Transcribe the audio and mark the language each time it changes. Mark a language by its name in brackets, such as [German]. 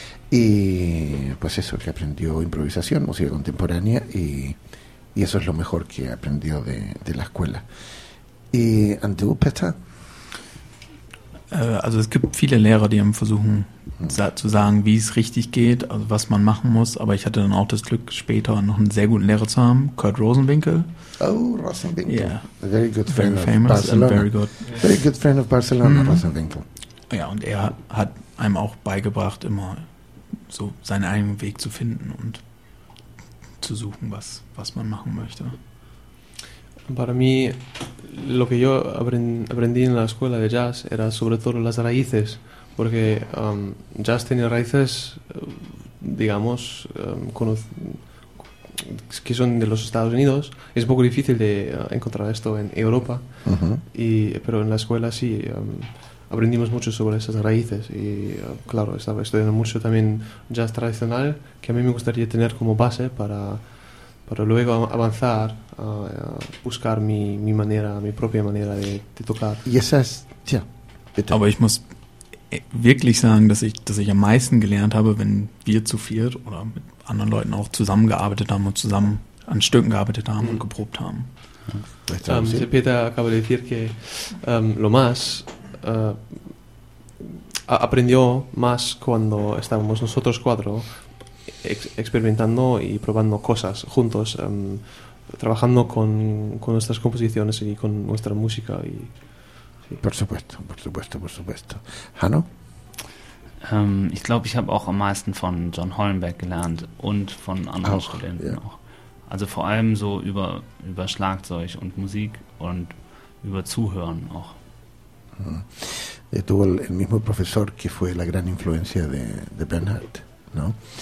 [Spanish] Y pues eso que aprendió improvisación, música contemporánea y. Y eso es lo mejor que aprendió de la escuela. Y tú, Peter? [German] Also es gibt viele Lehrer, die einem versuchen zu sagen, wie es richtig geht, also was man machen muss. Aber ich hatte dann auch das Glück, später noch einen sehr guten Lehrer zu haben, Kurt Rosenwinkel. Oh, Rosenwinkel. [English] Yeah. A very good friend very of famous Barcelona. And very good. Very good friend of Barcelona, Rosenwinkel. [German] Ja, und er hat einem auch beigebracht, immer so seinen eigenen Weg zu finden und zu suchen, was man machen möchte. [Spanish] Para mí, lo que yo aprendí en la escuela de jazz era sobre todo las raíces, porque jazz tenía raíces, digamos, que son de los Estados Unidos. Es un poco difícil de encontrar esto en Europa, pero en la escuela sí, aprendimos mucho sobre esas raíces y claro, estaba estudiando mucho también jazz tradicional, que a mí me gustaría tener como base para luego avanzar, buscar mi manera, mi propia manera de tocar. Y esa es, tía, [German] bitte. Aber ich muss wirklich sagen, dass ich am meisten gelernt habe, wenn wir zu viert oder mit anderen Leuten auch zusammengearbeitet haben und zusammen an Stücken gearbeitet haben und geprobt haben. [Spanish] Peter acaba de decir que lo más aprendió más cuando estábamos nosotros cuatro experimentando y probando cosas juntos, trabajando con nuestras composiciones y con nuestra música. Y, sí. Por supuesto, por supuesto, por supuesto. ¿Hanno? [German] Ich glaube, ich habe auch am meisten von John Holmbeck gelernt und von anderen Studenten auch. Also vor allem so über Schlagzeug und Musik und über Zuhören auch. [Spanish] Tuvo el mismo profesor que fue la gran influencia de Bernhard, ¿no?